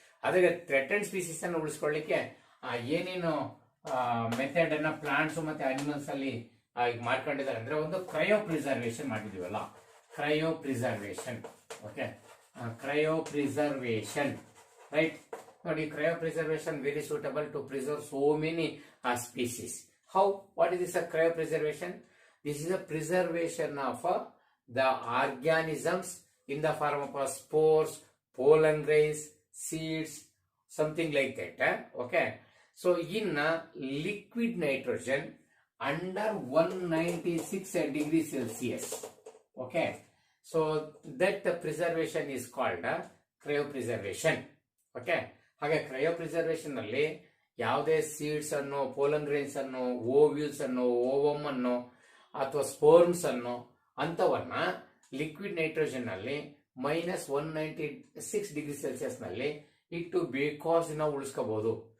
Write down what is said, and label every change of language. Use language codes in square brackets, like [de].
[kn] ಅದೇ threatened species ಅನ್ನು ಉಳಿಸ್ಕೊಳ್ಳಿಕ್ಕೆ ಏನೇನು ಮೆಥಡ್ ಅನ್ನ ಪ್ಲಾಂಟ್ಸ್ ಮತ್ತೆ ಅನಿಮಲ್ಸ್ ಅಲ್ಲಿ ಈಗ ಮಾಡ್ಕೊಂಡಿದ್ದಾರೆ ಅಂದ್ರೆ, ಒಂದು cryo preservation ಮಾಡಿದೀವಲ್ಲ, cryo preservation. Okay, cryo preservation, right. [en] ನೋಡಿ, cryopreservation very suitable to preserve so many species. How, what is this uh cryopreservation? This is a preservation of the organisms in the form of spores, pollen grains, seeds, something like that. Okay, so in liquid nitrogen under 196 degrees Celsius. Okay, so that preservation is called cryopreservation. [kn] Okay, ಹಾಗೆ ಕ್ರಯೋಪ್ರಿಸರ್ವೇಶನ್ ನಲ್ಲಿ ಯಾವುದೇ seeds ಅನ್ನು, pollen grains ಅನ್ನು, ovules ಅನ್ನು, ovum ಅನ್ನು ಅಥವಾ ಸ್ಪೋರ್ಮ್ಸ್ ಅನ್ನು ಅಂತವನ್ನ liquid nitrogen ನಲ್ಲಿ -196 ಡಿಗ್ರಿ ಸೆಲ್ಸಿಯಸ್ ನಲ್ಲಿ ಇಟ್ಟು ಬೇಕಾಸ್ ನಾವು ಉಳಿಸ್ಕೋಬಹುದು.